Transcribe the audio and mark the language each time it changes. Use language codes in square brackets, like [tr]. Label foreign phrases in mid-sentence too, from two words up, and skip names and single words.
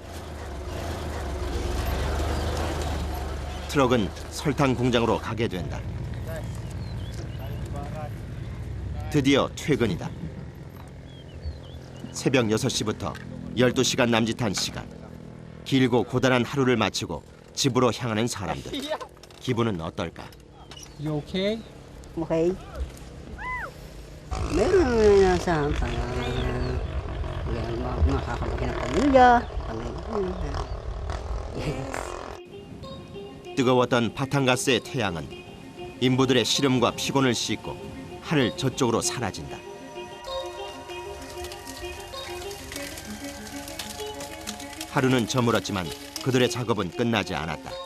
[ko] 트럭은 설탕 공장으로 가게 된다. 드디어 퇴근이다. 새벽 6시부터 12시간 남짓한 시간. 길고 고단한 하루를 마치고 집으로 향하는 사람들. 기분은 어떨까? [en] You okay? Okay. [tl] Meron na sa makakapagin ng pamilya. [ko] 뜨거웠던 바탕가스의 태양은 인부들의 시름과 피곤을 씻고 하늘 저쪽으로 사라진다. 하루는 저물었지만 그들의 작업은 끝나지 않았다.